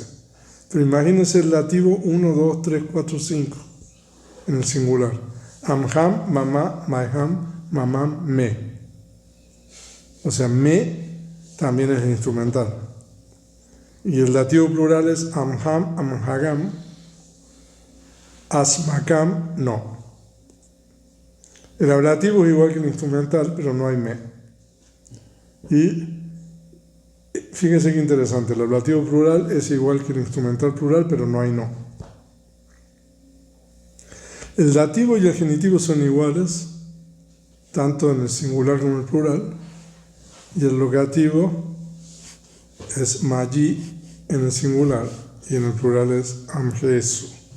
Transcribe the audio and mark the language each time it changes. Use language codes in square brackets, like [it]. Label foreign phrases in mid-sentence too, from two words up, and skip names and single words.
[es] Pero imagínense el lativo 1, 2, 3, 4, 5 en el singular. [pi] Amham, mamá, maiham, mamam, me. [es] O sea, me también es instrumental. Y el lativo plural es [pi] amham, amhagam, asmakam, [es] no. El ablativo es igual que el instrumental, pero no hay me. Y fíjense qué interesante, el ablativo plural es igual que el instrumental plural, pero no hay no. El dativo y el genitivo son iguales, tanto en el singular como en el plural, y el locativo es mayi en el singular y en el plural es amjesu.